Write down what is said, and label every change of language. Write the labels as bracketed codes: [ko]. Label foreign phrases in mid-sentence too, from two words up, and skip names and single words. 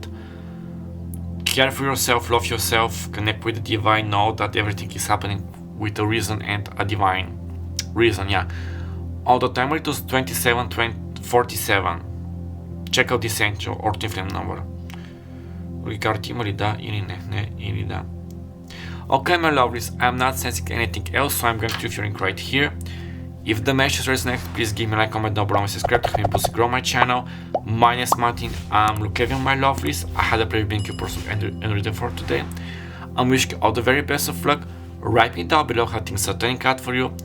[en] Care for yourself, love yourself, connect with the divine, know that everything is happening with a reason and a divine reason, yeah. On the timer it was 27-47. Check out this angel or twin flame number. Ricard, [bg] има ли да или не? Не или да. [en] Okay, my lovelies, I'm not sensing anything else, so I'm going to featuring right here. If the message resonates, please give me a like, comment down below and subscribe to help me boost grow my channel. My name is Monte, I'm Lukevian, my lovelies. I had a pleasure being your person and reader for today. I'm wishing you all the very best of luck. Write me down below how things are turning out for you.